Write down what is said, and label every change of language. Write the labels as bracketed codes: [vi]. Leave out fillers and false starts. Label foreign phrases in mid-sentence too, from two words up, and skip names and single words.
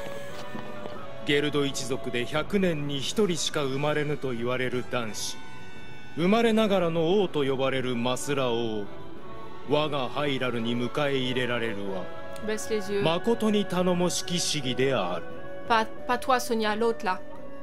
[ja] ゲルド一族で100年に1人しか生まれぬと言われる男子、生まれながらの王と呼ばれるマスラ王、我がハイラルに迎え入れられるは [fr] Baisse les yeux. [ja] 誠に頼もしき試技である。 [fr] Pas toi, Sonia, l'autre là.